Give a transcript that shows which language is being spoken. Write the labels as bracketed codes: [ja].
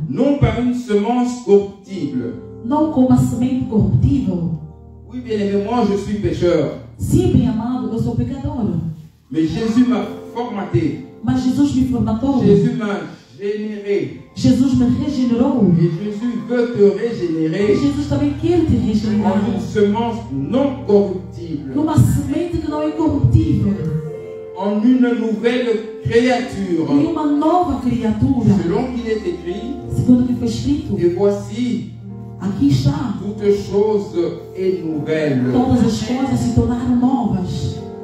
[fr] Non par une semence corruptible. [pt] Não com uma semente corruptível. [fr] Oui, bien aimé, moi je suis pécheur. [pt] Sim, bem amado, eu sou pecador. [fr] Mais Jésus m'a formaté. [pt] Mas Jesus me formatou. [fr] Jésus m'a généré. [pt] Jesus me regenerou. [fr] Et Jésus veut te régénérer [pt] E Jesus também quer te regenerar. [fr] en une semence non corruptible. [pt] Numa semente que não é corruptível. [fr] En une nouvelle créature. [pt] Em uma nova criatura. [fr] Selon qu'il est écrit. [pt] Segundo o que foi escrito. [fr] Et voici. [pt] Aqui está. [fr] Toute chose est nouvelle. [pt] Todas as coisas se tornaram novas.